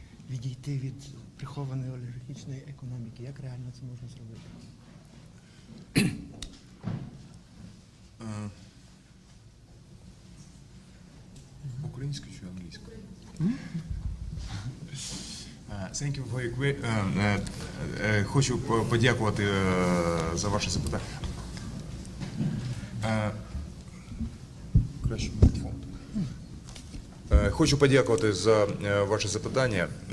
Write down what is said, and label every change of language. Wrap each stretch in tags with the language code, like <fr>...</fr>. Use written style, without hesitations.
<uk>Відійти від прихованої олігархічної економіки. Як реально це можна зробити? Українською чи англійською?</uk> <en>Thank you for your question.</en> <uk>Хочу подякувати за ваше запитання. Краще мікрофон. Хочу подякувати за ваше запитання.</uk>